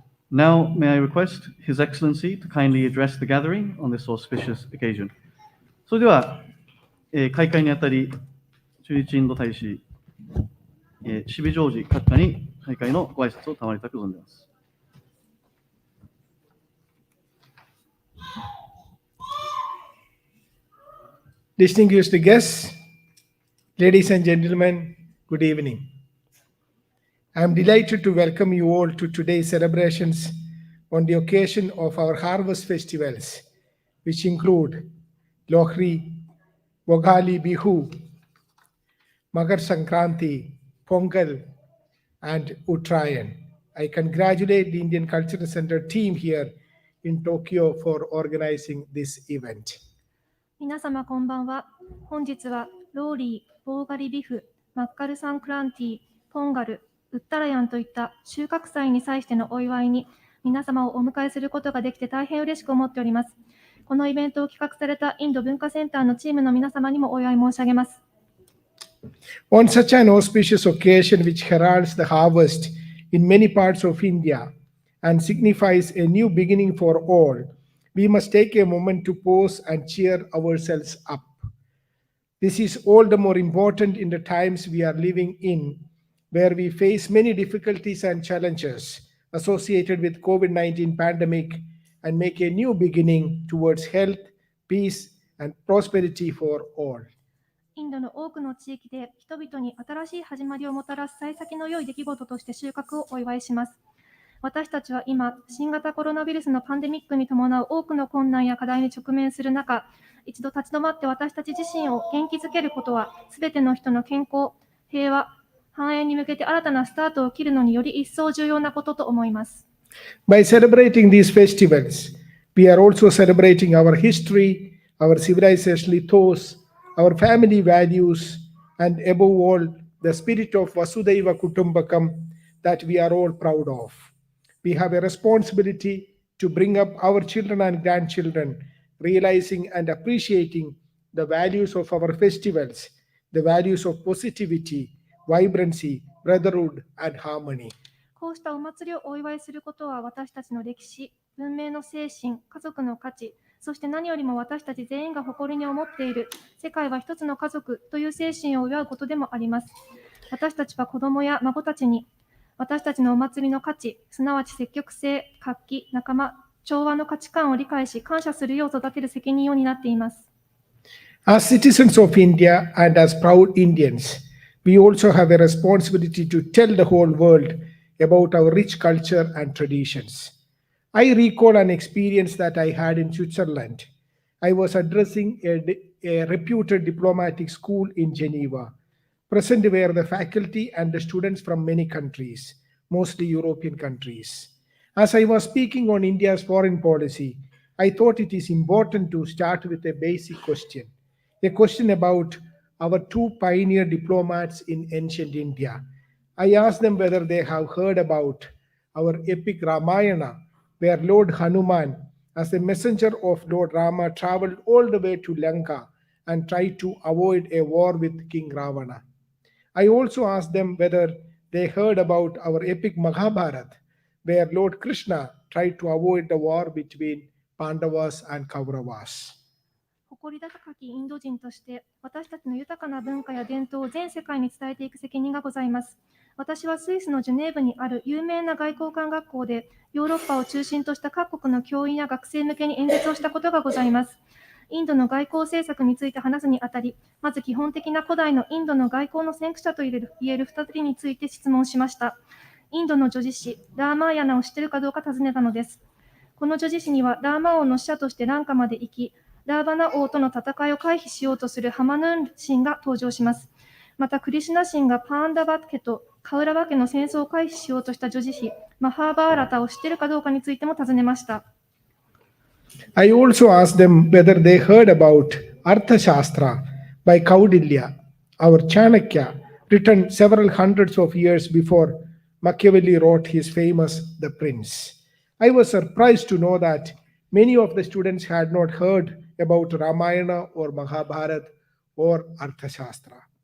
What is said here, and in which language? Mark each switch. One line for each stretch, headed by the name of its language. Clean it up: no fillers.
English: Now, may I request His Excellency to kindly address the gathering on this auspicious occasion.
Japanese: それでは、開会にあたり、駐日インド大使、シビジョージ閣下に開会のご挨拶を賜りたく存じます。
English: Distinguished guests, ladies and gentlemen, good evening. I am delighted to welcome you all to today's celebrations on the occasion of our harvest festivals, which include Lohri, Bhogali Bihu, Makar Sankranti, Pongal, and Uttarayan. I congratulate the Indian Cultural Center team here in Tokyo for organizing this event.
Japanese: 皆様こんばんは。本日はローリー、ボーガリビフ、マッカルサンクランティ、ポンガル、ウッタラヤンといった収穫祭に際してのお祝いに皆様をお迎えすることができて大変嬉しく思っております。このイベントを企画されたインド文化センターのチームの皆様にもお祝い申し上げます。
English: On such an auspicious occasion which heralds the harvest in many parts of India and signifies a new beginning for all, we must take a moment to pause and cheer ourselves up. This is all the more important in the times we are living in, where we face many difficulties and challenges associated with COVID-19 pandemic and make a new beginning towards health, peace, and prosperity for all.
Japanese: インドの多くの地域で人々に新しい始まりをもたらす幸先の良い出来事として収穫をお祝いします。私たちは今、新型コロナウイルスのパンデミックに伴う多くの困難や課題に直面する中、一度立ち止まって私たち自身を元気づけることは、すべての人の健康、平和、繁栄に向けて新たなスタートを切るのにより一層重要なことと思います。
English: By celebrating these festivals, we are also celebrating our history, our civilizational ethos, our family values, and above all, the spirit of Vasudhaiva Kutumbakam that we are all proud of. We have a responsibility to bring up our children and grandchildren, realizing and appreciating the values of our festivals, the values of positivity, vibrancy, brotherhood, and harmony.
Japanese: こうしたお祭りをお祝いすることは私たちの歴史、文明の精神、家族の価値、そして何よりも私たち全員が誇りに思っている世界は一つの家族という精神を祝うことでもあります。私たちは子供や孫たちに私たちのお祭りの価値、すなわち積極性、活気、仲間、調和の価値観を理解し感謝するよう育てる責任を担っています。
English: As citizens of India and as proud Indians, we also have a responsibility to tell the whole world about our rich culture and traditions. I recall an experience that I had in Switzerland. I was addressing a reputed diplomatic school in Geneva. Present were the faculty and the students from many countries, mostly European countries. As I was speaking on India's foreign policy, I thought it is important to start with a basic question, a question about our two pioneer diplomats in ancient India. I asked them whether they have heard about our epic Ramayana, where Lord Hanuman, as a messenger of Lord Rama, traveled all the way to Lanka and tried to avoid a war with King Ravana. I also asked them whether they heard about our epic Mahabharata, where Lord Krishna tried to avoid the war between Pandavas and Kauravas.
Japanese: 誇り高きインド人として私たちの豊かな文化や伝統を全世界に伝えていく責任がございます。私はスイスのジュネーブにある有名な外交官学校でヨーロッパを中心とした各国の教員や学生向けに演説をしたことがございます。インドの外交政策について話すにあたり、まず基本的な古代のインドの外交の先駆者と言える2人について質問しました。インドの叙事詩、ラーマーヤナを知っているかどうか尋ねたのです。この叙事詩にはラーマ王の使者としてランカまで行き、ラーバナ王との戦いを回避しようとするハマヌン神が登場します。またクリシュナ神がパーンダバ家とカウラバ家の戦争を回避しようとした叙事詩、マハーバーラタを知っているかどうかについても尋ねました。
English: I also asked them whether they heard about Arthashastra by Kaudilya, our Chanakya, written several hundreds of years before Machiavelli wrote his famous The Prince. I was surprised to know that many of the students had not heard about Ramayana or Mahabharata or Arthashastra.